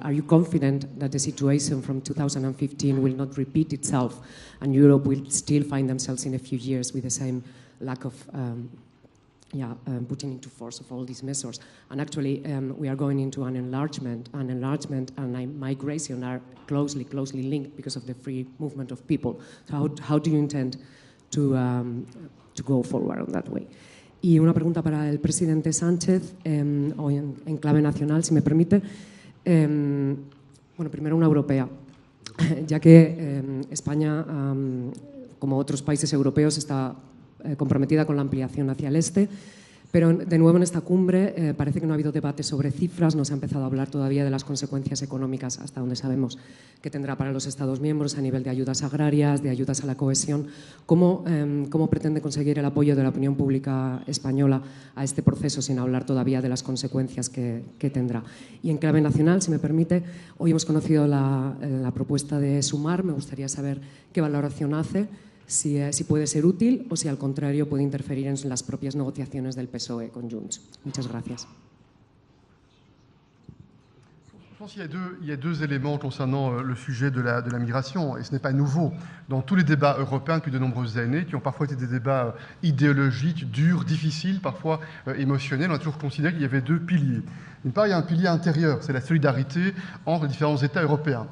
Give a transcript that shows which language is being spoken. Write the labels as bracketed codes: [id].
[en] Are you confident that the situation from 2015 will not repeat itself and Europe will still find themselves in a few years with the same lack of putting into force of all these measures? And actually, we are going into an enlargement and migration are closely linked because of the free movement of people. So how do you intend to go forward on that way? [es] Y una pregunta para el presidente Sánchez, hoy en clave nacional, si me permite. Bueno, primero una europea, ya que España, como otros países europeos, está comprometida con la ampliación hacia el este, pero de nuevo en esta cumbre parece que no ha habido debate sobre cifras, no se ha empezado a hablar todavía de las consecuencias económicas, hasta donde sabemos que tendrá para los Estados miembros a nivel de ayudas agrarias, de ayudas a la cohesión. ¿Cómo pretende conseguir el apoyo de la opinión pública española a este proceso sin hablar todavía de las consecuencias que tendrá? Y en clave nacional, si me permite, hoy hemos conocido la propuesta de Sumar, me gustaría saber qué valoración hace, si puede ser útil o si al contrario puede interferir en las propias negociaciones del PSOE con Junts. Muchas gracias. [fr] Je pense qu'il y a deux éléments concernant le sujet de la migration, et ce n'est pas nouveau. Dans tous les débats européens depuis de nombreuses années, qui ont parfois été des débats idéologiques, durs, difficiles, parfois émotionnels, on a toujours considéré qu'il y avait 2 piliers. D'une part, il y a un pilier intérieur, c'est la solidarité entre les différents États européens.